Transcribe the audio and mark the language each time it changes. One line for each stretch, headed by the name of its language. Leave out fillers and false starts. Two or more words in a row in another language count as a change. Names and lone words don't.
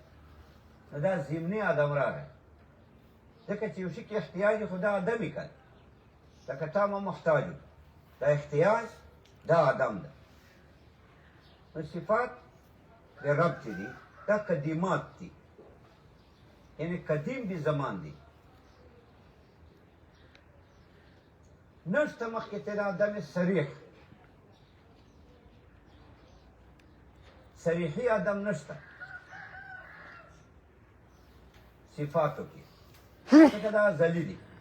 Pashto: نو دا ضمني عدم راغی، ځکه چې یو شي کې احتیاج خو دا عدم یې کړ، لکه تا ما محتاج یو، دا احتیاج دا ادم ده. نو صفات د رب چې دي دا قدیمات دي، یعنی قدیم بی زمان دي. نشته مخکې تېر آدم صریح، صریحي آدم نشته صفاتو کې، ځکه دا ازلي دي.